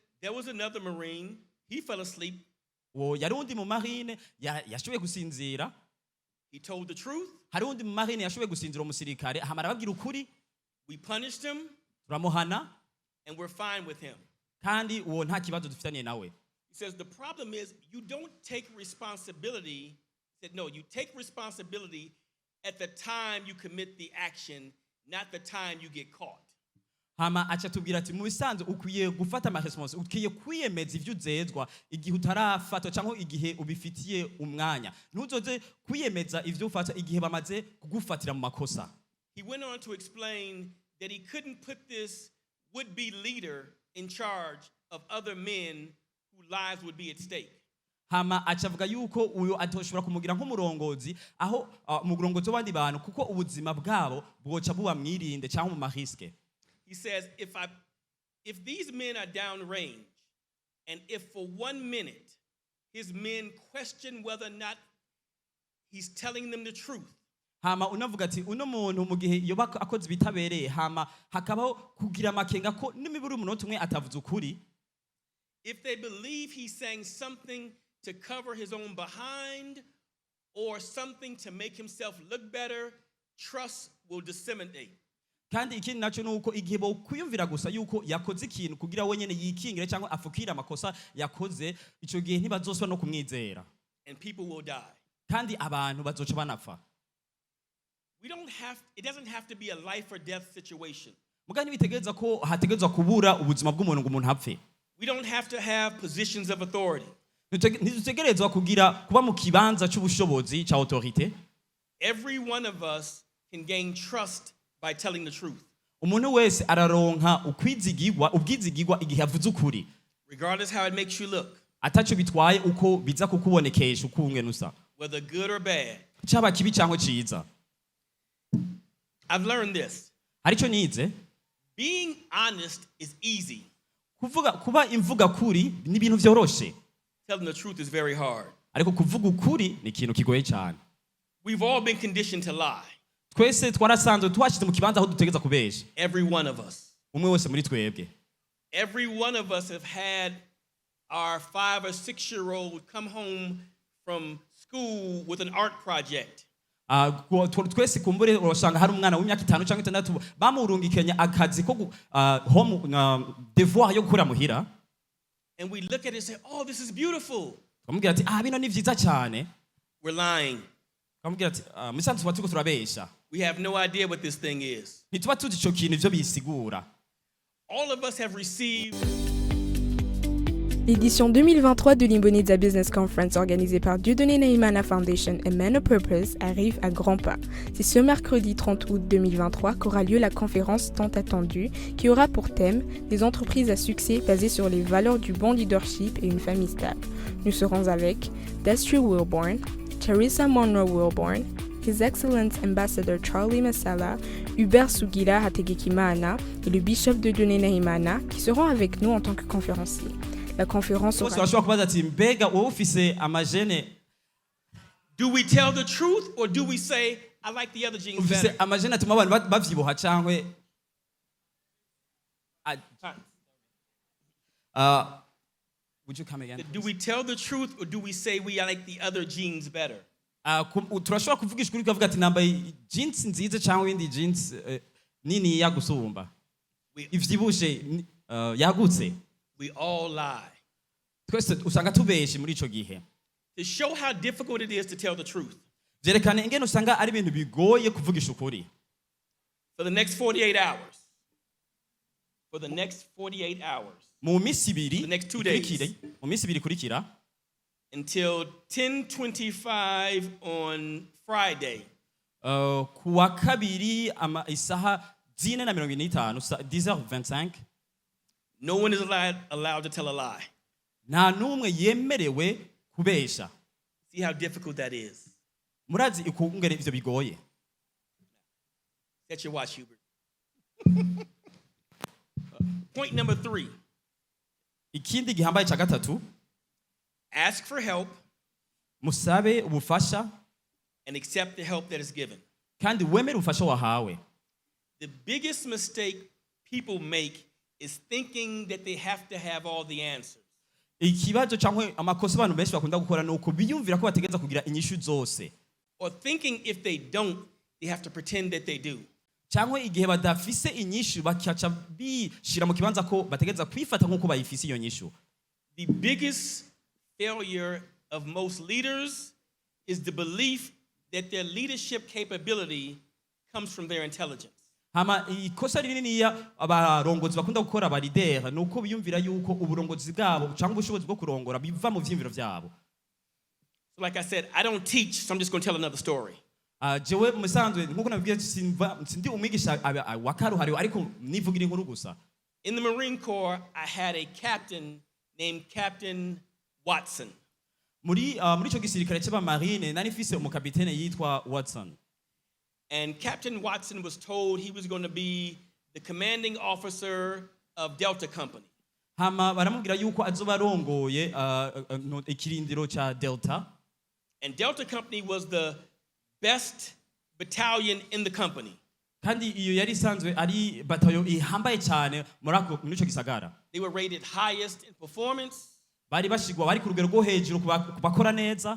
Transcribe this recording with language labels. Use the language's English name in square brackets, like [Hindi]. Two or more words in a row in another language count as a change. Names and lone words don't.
[English] There was another Marine. He fell asleep. [Rundi] uwo yari undi mu marine yashoboye gusinzira. [English] He told the truth. [Rundi] Hari undi mu marine yashoboye gusinzira umusirikare ahamara ababwira ukuri. [English] We punished him. [Rundi] Turamuhana. [English] And we're fine with him. [Rundi] Kandi uwo nta kibazo dufitaniye nawe. [English] He says the problem is you don't take responsibility. He said, no, you take responsibility at the time you commit the action, not the time you get caught. [Rundi] Hama acha tubwira ati mu bisanzwe ukwiye gufata ama response, ukwiye kwiyemeza ivyo uzezwa igihe utarafatwa cyangwa igihe ubifitiye umwanya. Ntuzoze kwiyemeza ivyo ufata igihe bamaze kugufatira mu makosa. [English] He went on to explain that he couldn't put this would-be leader in charge of other men whose lives would be at stake. [Rundi] Hama acavuga yuko uyo atoshobora kumugira nk'umurongozi aho umurongozi w'abandi bantu kuko ubuzima bwabo bwoca buba mwirinde cyangwa mu mahiske. [English] He says if these men are downrange and if for 1 minute his men question whether or not he's telling them the truth. [Rundi] Hama unavuga ati uno muntu mu gihe yoba akoze bitabereye hama hakabaho kugira makenga ko nimiburi umunota umwe atavuze ukuri. [English] If they believe he's saying something to cover his own behind or something to make himself look better, trust will disseminate. [Rundi] Kandi ikindi naco nuko igihe bo kwiyumvira gusa yuko yakoze ikintu kugira wenyene yikingire cyangwa afukira amakosa yakoze, ico gihe ntibazoswa no kumwizera. [English] And people will die. [Rundi] Kandi abantu bazoca banapfa. [English] It doesn't have to be a life or death situation. [Rundi] Mugani bitegereza ko hategerezwa kubura ubuzima bw'umuntu ngo umuntu apfe. [English] We don't have to have positions of authority. [Rundi] Ntitutegerezwa kuba mu kibanza cy'ubushobozi cya autorité. [English] Every one of us can gain trust by telling the truth. [Rundi] Umuntu wese araronka ubwizigirwa igihe avuze ukuri. [English] Regardless how it makes you look. [Rundi] Ataco bitwaye uko biza kukubonekesha ukunge nusa. [English] Whether good or bad. [Rundi] Cyaba kibi cyangwa ciza. [English] I've learned this. [Rundi] Arico nize. [English] Being honest is easy. [Rundi] Kuba imvuga kuri ni ibintu vyoroshe. [English] Telling the truth is very hard. [Rundi] Ariko kuvuga ukuri ni ikintu kigoye cyane. [English] We've all been conditioned to lie. [Rundi] Twese twarasanzwe twashize mu kibanza aho dutegeza kubesha. [English] Every one of us. [Rundi] Umwe wese muri twebwe. [English] Every one of us have had our 5 or 6 year old come home from school with an art project. [Rundi] Twese kumbure urashanga hari umwana w'imyaka 5 cyangwa 6 bamurungikenya akazi ko home devoir yo gukora muhira. [English] And we look at it and say, "Oh, this is beautiful." [Rundi] Bamubwira ati bino ni vyiza cyane. [English] We're lying. [Rundi] Bamubwira ati musanzu twatuko turabesha. [English] We have no idea what this thing is. [Rundi] Ntituba tuzi ico kintu ivyo bisigura. [English] All of us have received. [French] L'édition 2023 de l'Imboneza Business Conference organisée par Dieudonné Nahimana Foundation et Man of Purpose arrive à grands pas. C'est ce mercredi 30 août 2023 qu'aura lieu la conférence tant attendue qui aura pour thème des entreprises à succès basées sur les valeurs du bon leadership et une famille stable. Nous serons avec Destry Wilborn, Teresa Monroe Wilborn, His Excellence Ambassador Charlie Masala, Hubert Sugila Hategekimana et le Bishop Dieudonné Nahimana qui seront avec nous en tant que conférenciers. La conférence aura... [English] Do we tell the truth or do we say, I like the other jeans better? Would you come again? Do we tell the truth or do we say we like the other jeans better? [Rundi] Turashobora kuvugisha ukuri ukavuga ati nambaye jeans nziza cyangwa indi jeans nini yagusumba. Ivyibushe yagutse. [English] We all lie. [Rundi] Twese usanga tubeshe muri ico gihe. [English] To show how difficult it is to tell the truth. [Rundi] Vyerekana ingene usanga ari ibintu bigoye kuvugisha ukuri. [English] For the next 48 hours. For the next 48 hours. [Rundi] Mu misi ibiri. [English] The next 2 days. [Rundi] Mu misi ibiri kurikira. [English] Until 10:25 on Friday. [Rundi] Kuwa kabiri isaha 4:25 10h25. [English] No one is allowed to tell a lie. [Rundi] Nta numwe yemerewe kubesha. [English] See how difficult that is. [Rundi] Murazi ikungere ivyo bigoye. [English] Set your watch, Hubert. Point number 3. [Rundi] Ikindi gihambaye ca gatatu. [English] Ask for help. [Rundi] Musabe ubufasha. [English] And accept the help that is given. [Rundi] Kandi wemere ubufasha wahawe. [English] The biggest mistake people make is thinking that they have to have all the answers. [Rundi] ikibazo cyangwa amakosa abantu benshi bakunda gukora ni uko biyumvira ko bategereza kugira inyishu zose [English] Or thinking if they don't, they have to pretend that they do. [Rundi] cyangwa igihe badafise inyishu bakaca bishira mu kibanza ko bategereza kwifata nk'uko bayifise iyo nyishu. [English] The biggest failure of most leaders is the belief that their leadership capability comes from their intelligence. [Rundi] Hama ikosa rininiya abarongozi bakunda gukora abalidera ni uko biyumvira yuko uburongozi bwabo cyangwa ubushobozi bwo kurongora biva mu vyimviro vyabo. [English] So like I said, I don't teach, so I'm just going to tell another story. [Rundi] Jewe musanzwe nkuko nabwiye sindi umwigisha wa karuhariwe ariko nivugira inkuru gusa. [English] In the Marine Corps, I had a captain named Captain Watson. [Rundi] Muri ico gisirikare c'abamarine nari mfise umukapitene yitwa Watson. [English] And Captain Watson was told he was going to be the commanding officer of Delta Company. [Rundi] Hama baramubwira yuko azoba arongoye ikirindiro ca Delta. [English] And Delta Company was the best battalion in the company. [Rundi] Kandi iyo yari isanzwe ari batayo ihambaye cyane muri ico gisagara. [English] They were rated highest in performance. [Rundi] Bari bashigwa bari ku rugero rwo hejuru kubakora neza.